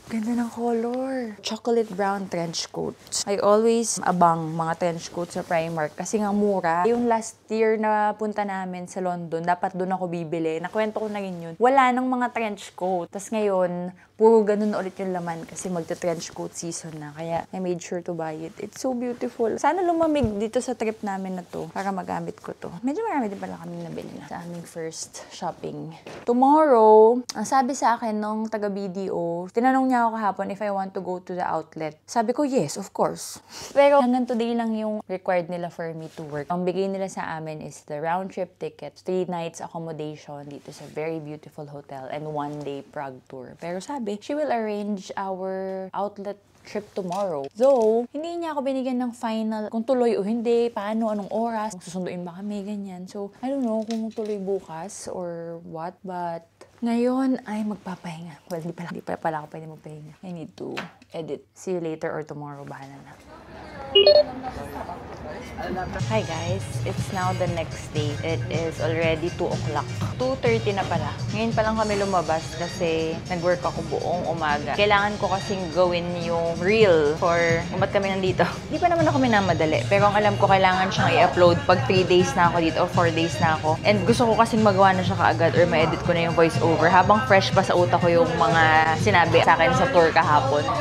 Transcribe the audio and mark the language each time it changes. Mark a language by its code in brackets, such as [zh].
[tl] Ganda ng color. Chocolate brown trench coat. [en] I always [tl] abang mga trench coat sa Primark kasi nga mura. Yung last year na punta namin sa London, dapat doon ako bibili. Nakwento ko na rin yun. Wala nang mga trench coat. Tapos ngayon, puro ganun na ulit yung laman kasi magta-trench coat season na. Kaya [en] I made sure to buy it. It's so beautiful. [tl] Sana lumamig dito sa trip namin na to para magamit ko to. Medyo marami din pala kaming nabili na sa aming first shopping. Tomorrow, ang sabi sa akin nung taga-BDO, tinanong niya ako kahapon [en] if I want to go to the outlet. [tl] Sabi ko, [en] yes, of course. [tl] Pero hanggang [en] today lang yung required nila for me to work. [tl] Ang bigay nila sa amin [en] is the round-trip tickets, 3 nights accommodation dito sa very beautiful hotel, and 1-day Prague tour. [tl] Pero sabi, [en] she will arrange our outlet trip tomorrow. [tl] Though, hindi niya ako binigyan ng final kung tuloy o hindi, paano, anong oras, susunduin ba kami, ganyan. [en] So, I don't know [tl] kung tuloy bukas [en] or what, but [tl] ngayon ay magpapahinga. Well, hindi pala ako pwede magpahinga. [en] I need to edit. See you later or tomorrow. [tl] Bahala na. [en] Hi guys, it's now the next day. It is already 2 o'clock. 2:30 [tl] na pala. Ngayon pa lang kami lumabas kasi nag-work ako buong umaga. Kailangan ko kasing gawin yung reel for ba't kami nandito. Hindi pa naman ako minamadali. Pero ang alam ko, kailangan siyang i-upload pag 3 days na ako dito o 4 days na ako. And gusto ko kasing magawa na siya kaagad or ma-edit ko na yung voice over habang fresh pa sa utak ko yung mga sinabi sa akin sa tour kahapon.